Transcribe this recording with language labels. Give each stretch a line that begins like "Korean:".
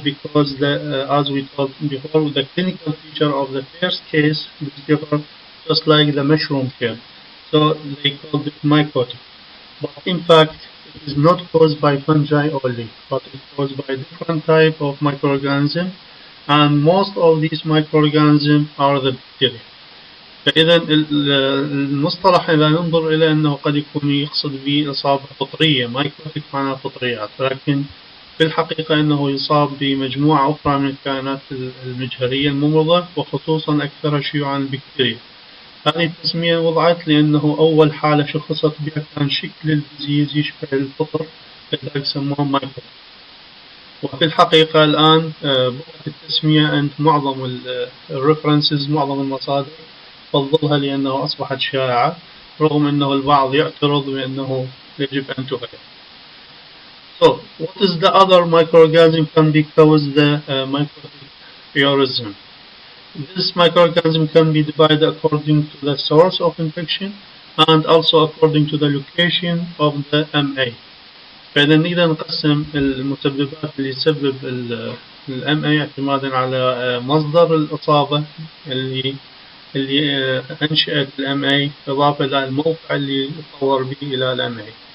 English: Because as we talked before, the clinical feature of the first case is different, just like the mushroom curd. So they called it mycotic. But in fact, it is not caused by fungi only, but it's caused by different type of microorganisms, and most of these microorganisms are the bacteria.
Arabic: فإذا المصطلح إذا ننظر إلى أنه قد يكون يقصد به إصابة فطرية، مايكوتيك معناها فطريات، ولكن في الحقيقة أنه يصاب بمجموعة أخرى من الكائنات المجهرية الممرضة، وخصوصا أكثر شيوعا البكتيريا. هذه التسمية وضعت لأنه أول حالة شخصت بها كان شكل الديزيز يشبه الفطر، لذلك سموهم مايكوتيك. وفي الحقيقة الآن بقت التسمية عند معظم الريفرنسز، معظم المصادر تفضلها لأنه أصبحت شائعة، رغم أنه البعض يعترض بأنه يجب أن تغير.
English: So, what is the other microorganism can be cause the mycotic aneurysm? This microorganism can be divided according to the source of infection and also according to the location of the MA.
Arabic: فإذا إذا نقسم المسببات اللي تسبب ال MA اعتمادا على مصدر الإصابة اللي اللي أنشأت ال MA إضافة للموقع اللي طور به إلى ال MA.